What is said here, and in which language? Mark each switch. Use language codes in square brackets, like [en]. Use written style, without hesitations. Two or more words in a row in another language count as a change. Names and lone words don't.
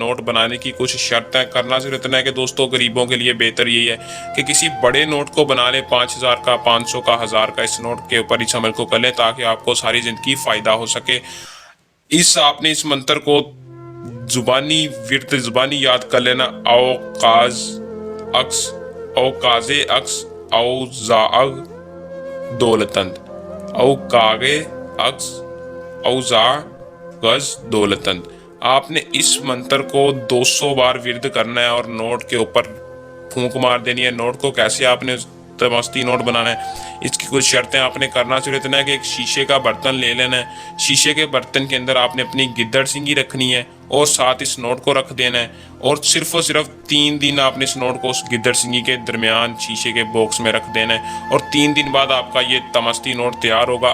[ur] نوٹ بنانے کی کچھ شرط ہے، کرنا صرف اتنا ہے کہ دوستو غریبوں کے لیے بہتر یہی ہے کہ کسی بڑے نوٹ کو بنا لیں، 5000 کا، 500 کا، 1000 کا۔ اس نوٹ کے اوپر اس عمل کو کر لیں تاکہ آپ کو ساری زندگی فائدہ ہو سکے۔ آپ نے اس منتر کو زبانی ورد زبانی یاد کر لینا: او قاز اکس، او کازے اکس، او زاغ دولتند، او کاغے اکس، او غز دولتند۔ آپ نے اس منتر کو 200 بار ورد کرنا ہے اور نوٹ کے اوپر پھونک مار دینی ہے۔ نوٹ کو کیسے آپ نے تمستی نوٹ بنانا ہے، اس کی کچھ شرطیں آپ نے کرنا صرف اتنا ہے کہ ایک شیشے کا برتن لے لینا ہے۔ شیشے کے برتن کے اندر آپ نے اپنی گدڑ سنگی رکھنی ہے اور ساتھ اس نوٹ کو رکھ دینا ہے، اور صرف 3 دن آپ نے اس نوٹ کو اس گدڑ سنگی کے درمیان شیشے کے باکس میں رکھ دینا ہے، اور 3 دن بعد آپ کا یہ تمستی نوٹ تیار ہوگا۔